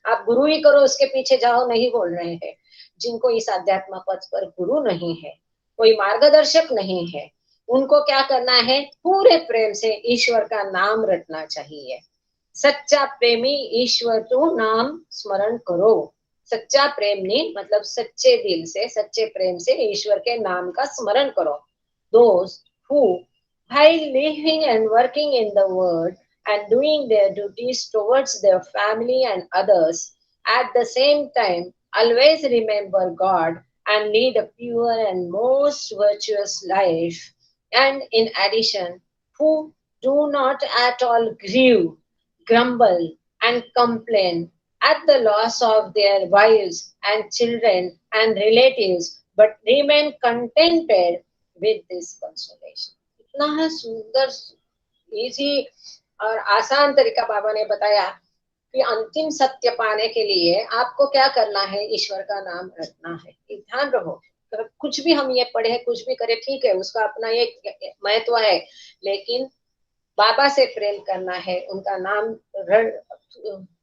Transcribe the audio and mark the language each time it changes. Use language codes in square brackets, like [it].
[hi] आप गुरु ही करो, उसके पीछे जाओ, नहीं बोल रहे हैं। जिनको इस अध्यात्म पथ पर गुरु नहीं है, कोई मार्गदर्शक नहीं है, उनको क्या करना है? पूरे प्रेम से ईश्वर का नाम रटना चाहिए। सच्चा प्रेमी ईश्वर तू नाम स्मरण करो। सच्चा प्रेमी मतलब सच्चे दिल से, सच्चे प्रेम से ईश्वर के नाम का स्मरण करो। [en] Those who, while living and working in the world and doing their duties towards their family and others, at the same time always remember God and lead a pure and most virtuous life, and in addition who do not at all grieve, grumble and complain at the loss of their wives and children and relatives, but remain contented with this consolation. [hi] इतना सुंदर, easy और आसान तरीका बाबा ने बताया कि अंतिम सत्य पाने के लिए आपको क्या करना है? ईश्वर का नाम रटना है। ध्यान रहो, तो कुछ भी हम ये पढ़े, कुछ भी करे, ठीक है, उसका अपना एक महत्व है, लेकिन बाबा से प्रेम करना है, उनका नाम